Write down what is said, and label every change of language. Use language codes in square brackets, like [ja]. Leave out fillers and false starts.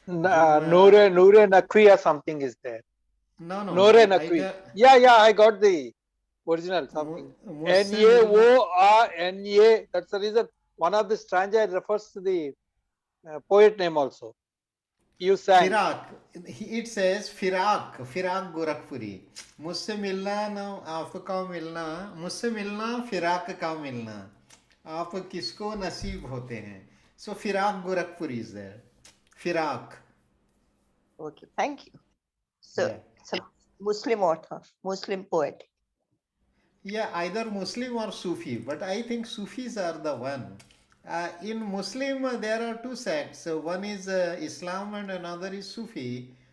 [en] Noor Nakwi or something is there. no, Noor I Nakwi. Yeah, I got the original something. Muslim Naorna. That's the reason one of the stanza refers to the poet name also. You sang. Firak. It says Firak Gorakhpuri. [hi] मुझसे मिलना ना आपका मिलना, मुझसे मिलना फिराक का मिलना, आप किसको नसीब होते हैं. [en] So Firak Gorakhpuri is there. Firak. Okay, thank you. So Yeah. it's a Muslim author, Muslim poet. Yeah, either Muslim or Sufi, but I think Sufis are the one. In Muslim, there are two sects. One is Islam and another is Sufi.